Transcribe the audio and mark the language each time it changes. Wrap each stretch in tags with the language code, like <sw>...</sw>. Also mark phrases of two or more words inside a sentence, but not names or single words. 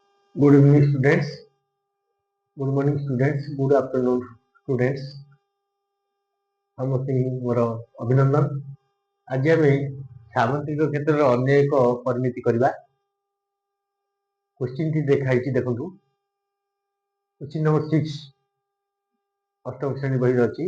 <en>Good evening, students. Good morning, students. Good afternoon, students.</en> <or>ସମସ୍ତଙ୍କୁ ମୋର ଅଭିନନ୍ଦନ। ଆଜି ଆମେ ସାମନ୍ତ୍ରିକ କ୍ଷେତ୍ରରେ ଅନ୍ୟ ଏକ ପରିମିତି କରିବା। କ୍ୱେଶ୍ଚିନ୍ଟି ଦେଖାଇଛି ଦେଖନ୍ତୁ। କ୍ୱେଶ୍ଚିନ୍ ନମ୍ବର 6 ଅଷ୍ଟମ ଶ୍ରେଣୀ ବହିରେ ଅଛି।</or>